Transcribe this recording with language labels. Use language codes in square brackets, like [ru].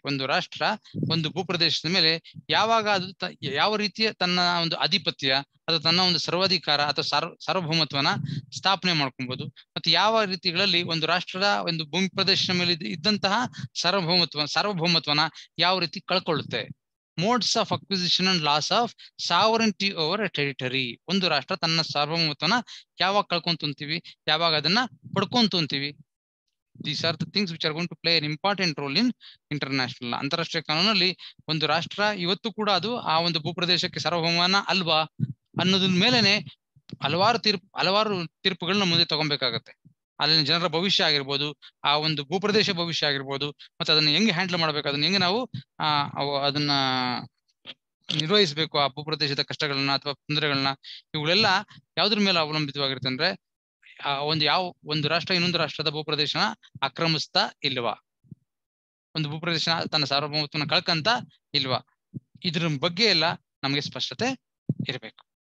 [kn] ಒಂದು ರಾಷ್ಟ್ರ ಒಂದು ಭೂಪ್ರದೇಶದ ಮೇಲೆ ಯಾವಾಗ ಅದು ಯಾವ ರೀತಿಯ ತನ್ನ ಒಂದು ಆಧಿಪತ್ಯ ಅಥವಾ ತನ್ನ ಒಂದು ಸರ್ವಾಧಿಕಾರ ಅಥವಾ ಸಾರ್ವಭೌಮತ್ವನ ಸ್ಥಾಪನೆ ಮಾಡ್ಕೊಬಹುದು, ಮತ್ತೆ ಯಾವ ರೀತಿಗಳಲ್ಲಿ ಒಂದು ರಾಷ್ಟ್ರದ ಒಂದು ಭೂಮಿ ಪ್ರದೇಶದ ಮೇಲೆ ಇದ್ದಂತಹ ಸಾರ್ವಭೌಮತ್ವನ ಯಾವ ರೀತಿ ಕಳ್ಕೊಳ್ಳುತ್ತೆ. [en] Modes of acquisition and loss of sovereignty over a territory. [kn] ಒಂದು ರಾಷ್ಟ್ರ ತನ್ನ ಸಾರ್ವಭೌಮತ್ವನ ಯಾವಾಗ ಕಳ್ಕೊಂತೀವಿ, ಯಾವಾಗ ಅದನ್ನ ಪಡ್ಕೊಂತೀವಿ. [en] These are the things which are going to play an important role in international law. [kn] ಅಂತಾರಾಷ್ಟ್ರೀಯ ಕಾನೂನಲ್ಲಿ ಒಂದು ರಾಷ್ಟ್ರ ಇವತ್ತು ಕೂಡ ಅದು ಆ ಒಂದು ಭೂಪ್ರದೇಶಕ್ಕೆ ಸಾರ್ವಭೌಮನ ಅಲ್ವಾ ಅನ್ನೋದ್ರ ಮೇಲೆನೆ ಹಲವಾರು ತೀರ್ಪುಗಳನ್ನ ಮುಂದೆ ತಗೊಬೇಕಾಗತ್ತೆ. ಅಲ್ಲಿನ ಜನರ ಭವಿಷ್ಯ ಆಗಿರ್ಬೋದು, ಆ ಒಂದು ಭೂಪ್ರದೇಶ ಭವಿಷ್ಯ ಆಗಿರ್ಬೋದು, ಮತ್ತೆ ಅದನ್ನ ಹೆಂಗೆ ಹ್ಯಾಂಡಲ್ ಮಾಡ್ಬೇಕು, ಅದನ್ನ ಹೆಂಗೆ ನಾವು ಅದನ್ನ ನಿರ್ವಹಿಸಬೇಕು, ಆ ಭೂಪ್ರದೇಶದ ಕಷ್ಟಗಳನ್ನ ಅಥವಾ ತೊಂದರೆಗಳನ್ನ, ಇವುಗಳೆಲ್ಲ ಯಾವ್ದ್ರ ಮೇಲೆ ಅವಲಂಬಿತವಾಗಿರುತ್ತೆ ಅಂದ್ರೆ ಒಂದು ರಾಷ್ಟ್ರ ಇನ್ನೊಂದು ರಾಷ್ಟ್ರದ ಭೂಪ್ರದೇಶನ ಆಕ್ರಮಿಸ್ತಾ ಇಲ್ವಾ, ಒಂದು ಭೂಪ್ರದೇಶ ತನ್ನ ಸಾರ್ವಭೌಮತ್ವನ ಕಳ್ಕಂತ ಇಲ್ವಾ, ಇದ್ರ ಬಗ್ಗೆ ಎಲ್ಲ ನಮಗೆ ಸ್ಪಷ್ಟತೆ ಇರಬೇಕು.